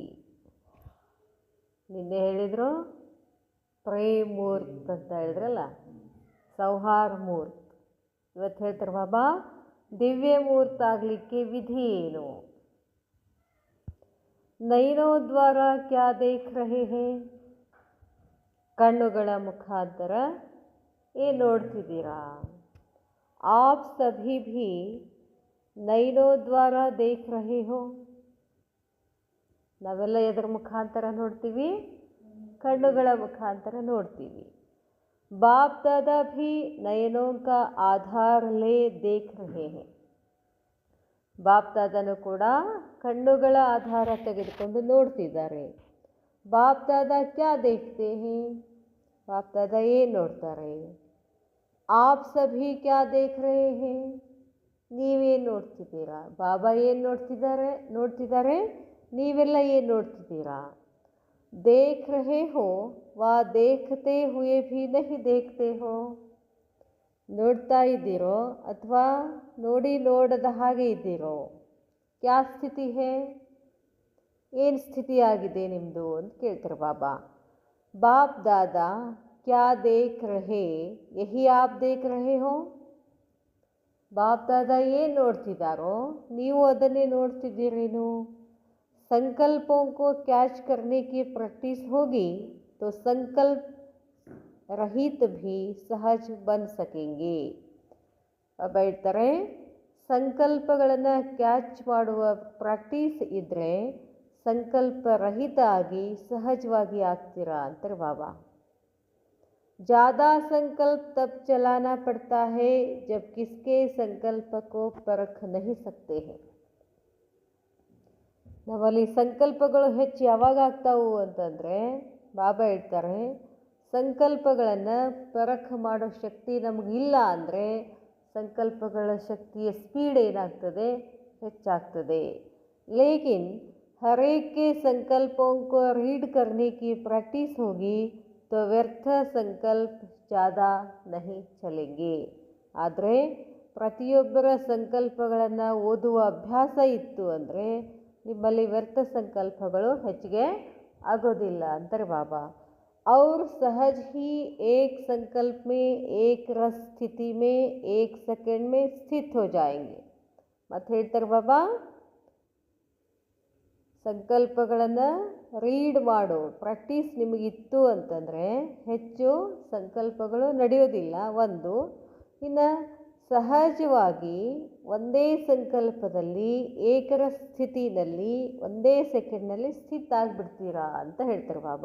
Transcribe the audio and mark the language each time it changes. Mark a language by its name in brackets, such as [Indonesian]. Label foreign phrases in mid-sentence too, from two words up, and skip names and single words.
[Kannada] ನಿನ್ನೆ ಹೇಳಿದರು ಪ್ರೇಮ್ ಮೂರ್ತ್ ಅಂತ ಹೇಳಿದ್ರಲ್ಲ, ಸೌಹಾರ್ ಮೂರ್ತ್. ಇವತ್ತು ಹೇಳ್ತಾರೆ ಬಾಬಾ ದಿವ್ಯ ಮೂರ್ತ ಆಗಲಿಕ್ಕೆ ವಿಧಿ ಏನು? [Hindi] नैनों द्वारा क्या देख रहे हैं? [Kannada] ಕಣ್ಣುಗಳ ಮುಖಾಂತರ ಏನು ನೋಡ್ತಿದ್ದೀರಾ? [Hindi] आप सभी भी नैनों द्वारा देख रहे हो. [Kannada] ನಾವೆಲ್ಲ ಎದರ ಮುಖಾಂತರ ನೋಡ್ತೀವಿ? ಕಣ್ಣುಗಳ ಮುಖಾಂತರ ನೋಡ್ತೀವಿ. [Hindi] बाप दादा भी नयनों का आधार ले देख रहे हैं. [Kannada] ಬಾಪ್ ದಾದನು ಕೂಡ ಕಣ್ಣುಗಳ ಆಧಾರ ತೆಗೆದುಕೊಂಡು ನೋಡ್ತಿದ್ದಾರೆ. [Hindi] बाप दादा क्या देखते हैं? [Kannada] ಬಾಪ್ ದಾದಾ ಏನು ನೋಡ್ತಾರೆ? [Hindi] आप सभी क्या देख रहे हैं? [Kannada] ನೀವೇನು ನೋಡ್ತಿದ್ದೀರಾ? ಬಾಬಾ ಏನು ನೋಡ್ತಿದ್ದಾರೆ, ನೀವೆಲ್ಲ ಏನು ನೋಡ್ತಿದ್ದೀರಾ? [Hindi] देख रहे हो वा देखते हुए भी नहीं देखते हो. [Kannada] ನೋಡ್ತಾ ಇದ್ದೀರೋ ಅಥವಾ ನೋಡದ ಹಾಗೆ ಇದ್ದೀರೋ? [Hindi] क्या स्थिति है? [Kannada] ಏನು ಸ್ಥಿತಿಯಾಗಿದೆ ನಿಮ್ಮದು ಅಂತ ಕೇಳ್ತಾರೆ ಬಾಬಾ. [Hindi] बाप दादा क्या देख रहे यही आप देख रहे हो. [Kannada] ಬಾಪ್ ದಾದಾ ಏನು ನೋಡ್ತಿದ್ದಾರೋ ನೀವು ಅದನ್ನೇ ನೋಡ್ತಿದ್ದೀರೇನು? [Hindi] संकल्पों को कैच करने की प्रैक्टिस होगी तो संकल्प रहित भी सहज बन सकेंगे. [Kannada] ಬಾಬಾ ಹೇಳ್ತಾರೆ, ಸಂಕಲ್ಪಗಳನ್ನು ಕ್ಯಾಚ್ ಮಾಡುವ ಪ್ರಾಕ್ಟೀಸ್ ಇದ್ದರೆ ಸಂಕಲ್ಪ ರಹಿತ ಆಗಿ ಸಹಜವಾಗಿ ಆಗ್ತೀರಾ ಅಂತಾರೆ ಬಾಬಾ. [Hindi] ज़्यादा संकल्प तब चलाना पड़ता है जब किसके संकल्प को परख नहीं सकते हैं. [Kannada] ನಾವಲ್ಲಿ ಸಂಕಲ್ಪಗಳು ಹೆಚ್ಚು ಯಾವಾಗ ಆಗ್ತಾವು ಅಂತಂದರೆ ಬಾಬಾ ಹೇಳ್ತಾರೆ, ಸಂಕಲ್ಪಗಳನ್ನು ಪರಖ ಮಾಡೋ ಶಕ್ತಿ ನಮಗಿಲ್ಲ ಅಂದರೆ ಸಂಕಲ್ಪಗಳ ಶಕ್ತಿಯ ಸ್ಪೀಡ್ ಏನಾಗ್ತದೆ? ಹೆಚ್ಚಾಗ್ತದೆ. [Hindi] ಲೇಕಿನ್ हर एक के संकल्पों को रीड करने की प्रैक्टिस होगी तो व्यर्थ संकल्प ज़्यादा नहीं चलेंगे. [Kannada] ಆದರೆ ಪ್ರತಿಯೊಬ್ಬರ ಸಂಕಲ್ಪಗಳನ್ನು ಓದುವ ಅಭ್ಯಾಸ ಇತ್ತು ಅಂದರೆ ನಿಮ್ಮಲ್ಲಿ ವ್ಯರ್ಥ ಸಂಕಲ್ಪಗಳು ಹೆಚ್ಚಿಗೆ ಆಗೋದಿಲ್ಲ ಅಂತಾರೆ ಬಾಬಾ. [Hindi] और सहज ही एक संकल्प में एक रस स्थिति में एक सेकंड में स्थित हो जाएंगे. [Kannada] ಮತ್ತೆ ಹೇಳ್ತಾರೆ ಬಾಬಾ, ಸಂಕಲ್ಪಗಳನ್ನು ರೀಡ್ ಮಾಡೋ ಪ್ರಾಕ್ಟೀಸ್ ನಿಮಗಿತ್ತು ಅಂತಂದರೆ ಹೆಚ್ಚು ಸಂಕಲ್ಪಗಳು ನಡೆಯೋದಿಲ್ಲ. ಒಂದು, ಇನ್ನು ಸಹಜವಾಗಿ ಒಂದೇ ಸಂಕಲ್ಪದಲ್ಲಿ ಏಕರ ಸ್ಥಿತಿನಲ್ಲಿ ಒಂದೇ ಸೆಕೆಂಡ್ನಲ್ಲಿ ಸ್ಥಿತ ಆಗಿಬಿಡ್ತೀರಾ ಅಂತ ಹೇಳ್ತಾರೆ ಬಾಬಾ.